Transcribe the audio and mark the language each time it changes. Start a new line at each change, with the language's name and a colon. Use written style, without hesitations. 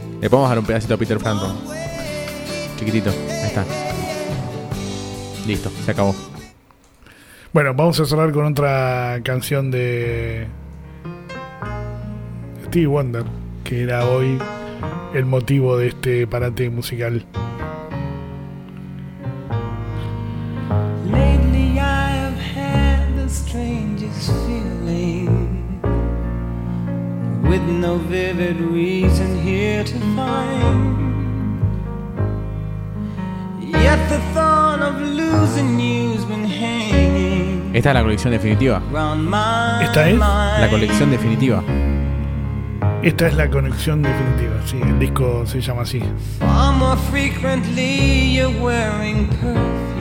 Spanish: Le podemos dar un pedacito a Peter Frampton. Chiquitito, ahí está. Listo, se acabó. Bueno, vamos a cerrar con otra canción de Stevie Wonder, que era hoy el motivo de este parate musical.
English: Lately I've had the strangest feeling, with no vivid reason here to find. Yet the thought of losing you's been hanging.
Spanish: Esta es la colección definitiva. Esta es la colección definitiva. Esta es la colección definitiva, sí, el disco se llama así.
English: Far more frequently you're wearing perfume.